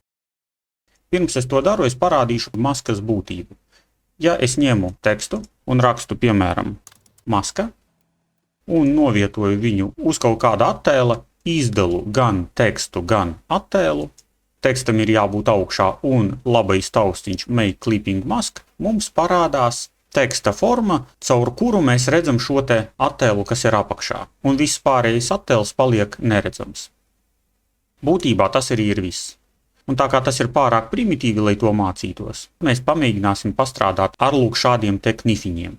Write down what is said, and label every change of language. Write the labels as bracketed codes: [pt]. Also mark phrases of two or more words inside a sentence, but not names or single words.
[lv] Pirms es to daru, es parādīšu maskas būtību. Ja es ņemu tekstu un rakstu, piemēram, maska, un novietoju viņu uz kaut kāda attēla, izdalu gan tekstu, gan attēlu, tekstam ir jābūt augšā un labais taustiņš [en] make clipping mask, [lv] mums parādās teksta forma, caur kuru mēs redzam šo te attēlu, kas ir apakšā, un viss pārējais attēls paliek neredzams. Būtībā tas arī ir viss. Un tā kā tas ir pārāk primitīvi, lai to mācītos, mēs pamēģināsim pastrādāt ar lūk šādiem te knifiņiem.